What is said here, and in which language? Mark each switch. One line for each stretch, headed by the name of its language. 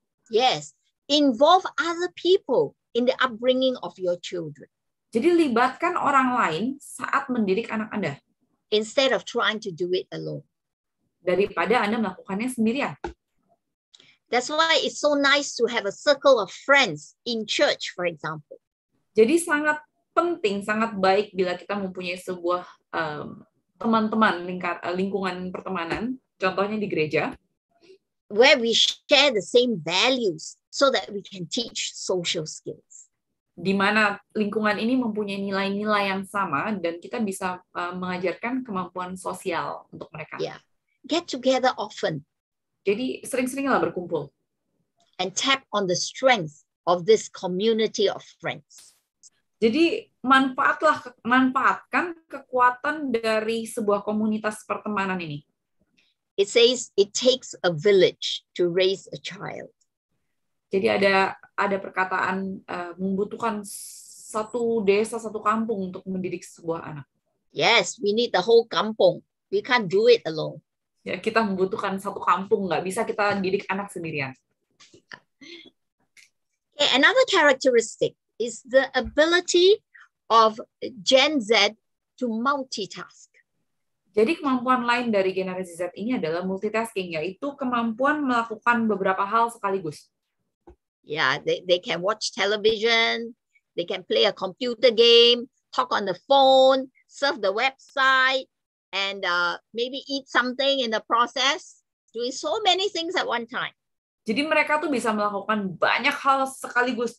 English: Yes, involve other people in the upbringing of your children.
Indonesian: Jadi libatkan orang lain saat mendidik anak Anda.
English: Instead of trying to do it alone.
Indonesian: Daripada Anda melakukannya sendirian.
English: That's why it's so nice to have a circle of friends in church, for example.
Indonesian: Jadi sangat penting, sangat baik bila kita mempunyai sebuah teman-teman, lingkungan pertemanan, contohnya di gereja.
English: Where we share the same values so that we can teach social skills.
Indonesian: Di mana lingkungan ini mempunyai nilai-nilai yang sama dan kita bisa mengajarkan kemampuan sosial untuk mereka.
English: Yeah. Get together often.
Indonesian: Jadi sering-seringlah berkumpul.
English: And tap on the strength of this community of friends.
Indonesian: Jadi manfaatkan kekuatan dari sebuah komunitas pertemanan ini.
English: It says it takes a village to raise a child.
Indonesian: Jadi ada perkataan membutuhkan satu desa, satu kampung untuk mendidik sebuah anak.
English: Yes, we need the whole kampung. We can't do it alone.
Indonesian: Ya, kita membutuhkan satu kampung, nggak bisa kita didik anak sendirian.
English: Okay, another characteristic is the ability of Gen Z to multitask.
Indonesian: Jadi kemampuan lain dari generasi Z ini adalah multitasking, yaitu kemampuan melakukan beberapa hal sekaligus.
English: Yeah, they can watch television, they can play a computer game, talk on the phone, surf the website, and maybe eat something in the process, doing so many things at one time.
Indonesian: Jadi mereka tuh bisa melakukan banyak hal sekaligus.